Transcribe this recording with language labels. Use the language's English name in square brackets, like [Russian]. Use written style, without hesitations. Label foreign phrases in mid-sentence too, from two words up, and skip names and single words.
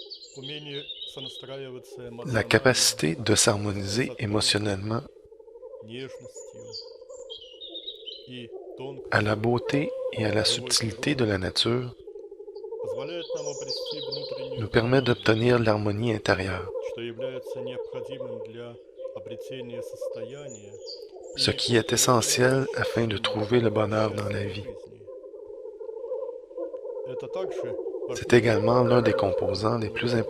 [Russian] умение сонастраиваться [French] La [Russian] эмоционально [French] capacité de [Russian] с [French] s'harmoniser [Russian] сокровенной [French] émotionnellement [Russian] нежностью и [French] à la [Russian] тонкостью [French] beauté et à la [Russian] живой [French] subtilité de [Russian] природы [French] la nature [Russian] позволяет нам обрести [French] nous [Russian] внутреннюю [French] permet [Russian] гармонию, [French] d'obtenir l'harmonie intérieure, [Russian] что является необходимым для обретения состояния [French] ce [Russian] и [French] qui est essentiel afin de [Russian] удовлетворения [French] trouver le [Russian] и [French] bonheur dans la [Russian] счастья в [French] vie. [Russian] жизни. Это также [French] C'est [Russian] важнее [French] également l'un des [Russian] духовного [French] composants les plus [Russian] уровня.